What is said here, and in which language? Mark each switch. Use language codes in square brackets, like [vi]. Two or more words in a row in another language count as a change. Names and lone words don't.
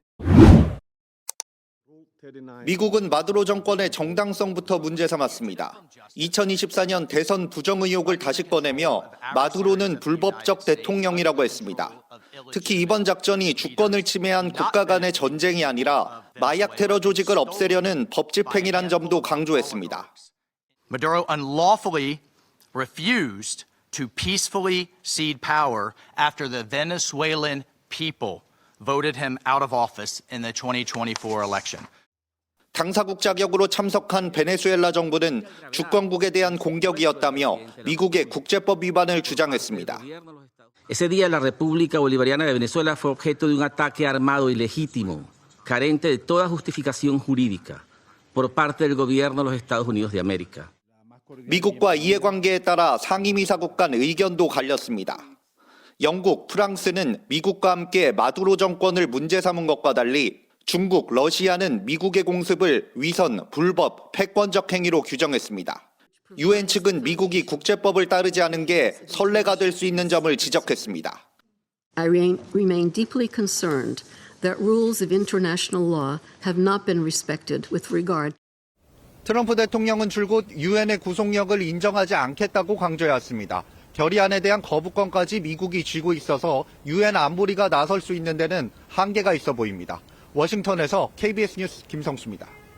[ko] 미국은 마두로 정권의 정당성부터 문제 삼았습니다. 2024년 대선 부정 의혹을 다시 꺼내며 마두로는 불법적 대통령이라고 했습니다. 특히 이번 작전이 주권을 침해한 국가 간의 전쟁이 아니라 마약 테러 조직을 없애려는 법 집행이란 점도 강조했습니다. [en] Maduro unlawfully refused to peacefully cede power after the Venezuelan people voted him out of office in the 2024 election. [ko] 당사국 자격으로 참석한 베네수엘라 정부는 주권국에 대한 공격이었다며 미국의 국제법 위반을 주장했습니다. [es] Ese día la República Bolivariana de Venezuela fue objeto de un ataque armado ilegítimo, carente de toda justificación jurídica, por parte del gobierno de los Estados Unidos de América. [ko] 미국과 이해관계에 따라 상임이사국 간 의견도 갈렸습니다. 영국, 프랑스는 미국과 함께 마두로 정권을 문제 삼은 것과 달리 중국, 러시아는 미국의 공습을 위선, 불법, 패권적 행위로 규정했습니다. 유엔 측은 미국이 국제법을 따르지 않은 게 선례가 될 수 있는 점을 지적했습니다. [en] I remain deeply concerned that rules of international law have not been respected with regard. [ko] 트럼프 대통령은 줄곧 유엔의 구속력을 인정하지 않겠다고 강조해왔습니다. 결의안에 대한 거부권까지 미국이 쥐고 있어서 유엔 안보리가 나설 수 있는 데는 한계가 있어 보입니다. 워싱턴에서 KBS 뉴스 김성수입니다.